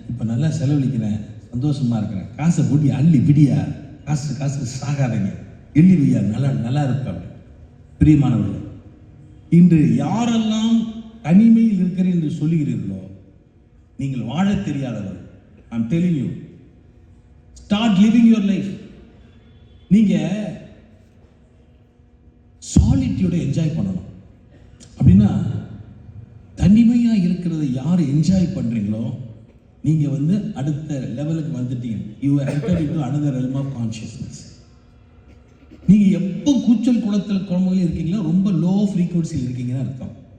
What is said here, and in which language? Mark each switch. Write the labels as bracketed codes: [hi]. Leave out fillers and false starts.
[ta] இப்போ நல்லா செலவழிக்கிறேன், சந்தோஷமாக இருக்கிறேன். காசை போட்டி அள்ளி பிடியா, காசு சாகாதீங்க, எள்ளி வையா, நல்லா இருப்பேன். பிரியமானவர்களே, இன்று யாரெல்லாம் தனிமையில் இருக்கிறேன் என்று சொல்லுகிறீர்களோ நீங்கள் வாழ தெரியாதவர். [en] I'm telling you, start living your life. [ta] நீங்க சாலிட்யூட என்ஜாய் பண்ணணும். அப்படின்னா தனிமையா இருக்கிறத யார் என்ஜாய் பண்றீங்களோ நீங்க அடுத்த லெவலுக்கு வந்துட்டீங்க. [en] You are entered into another realm of consciousness. [ta] நீங்க எப்போ கூச்சல் குளத்தில் குழம்புகள் இருக்கீங்களோ ரொம்ப லோ ஃப்ரீக்வன்சியில் இருக்கீங்கன்னு அர்த்தம்.